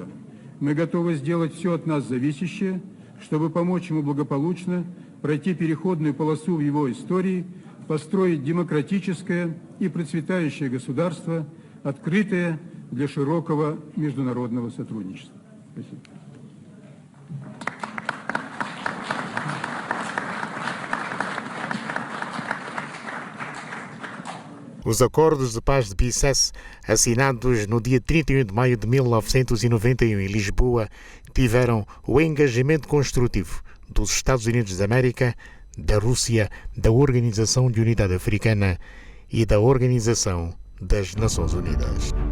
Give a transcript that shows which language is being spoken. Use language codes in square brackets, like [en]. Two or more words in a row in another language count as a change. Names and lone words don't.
[ru] Мы готовы сделать все от нас зависящее, чтобы помочь ему благополучно пройти переходную полосу в его истории, построить демократическое и процветающее государство, открытое для широкого международного сотрудничества. Спасибо. [pt] Os acordos de paz de Bicesse, assinados no dia 31 de maio de 1991 em Lisboa, tiveram o engajamento construtivo dos Estados Unidos da América, da Rússia, da Organização de Unidade Africana e da Organização das Nações Unidas.